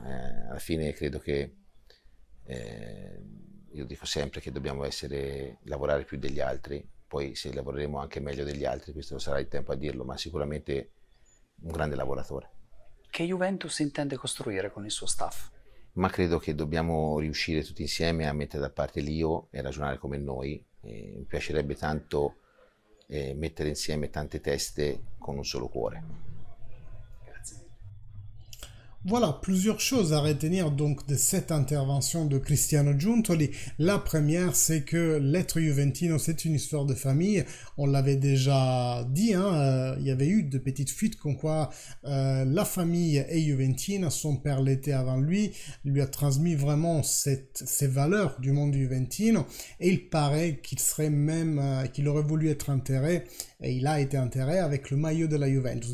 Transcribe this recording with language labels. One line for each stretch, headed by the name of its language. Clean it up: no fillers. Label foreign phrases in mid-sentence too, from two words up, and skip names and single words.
Italian: Alla fine credo che io dico sempre che dobbiamo lavorare più degli altri, poi se lavoreremo anche meglio degli altri, questo sarà il tempo a dirlo, ma sicuramente un grande lavoratore. Che Juventus intende costruire con il suo staff? Ma credo che dobbiamo riuscire tutti insieme a mettere da parte l'io e ragionare come noi. Mi piacerebbe tanto mettere insieme tante teste con un solo cuore.
French: Voilà, plusieurs choses à retenir donc de cette intervention de Cristiano Giuntoli. La première, c'est que l'être juventino, c'est une histoire de famille. On l'avait déjà dit, il y avait eu de petites fuites comme quoi la famille est juventina, son père l'était avant lui a transmis vraiment ces valeurs du monde juventino et il paraît qu'il serait même, qu'il aurait voulu être enterré et il a été enterré avec le maillot de la Juventus.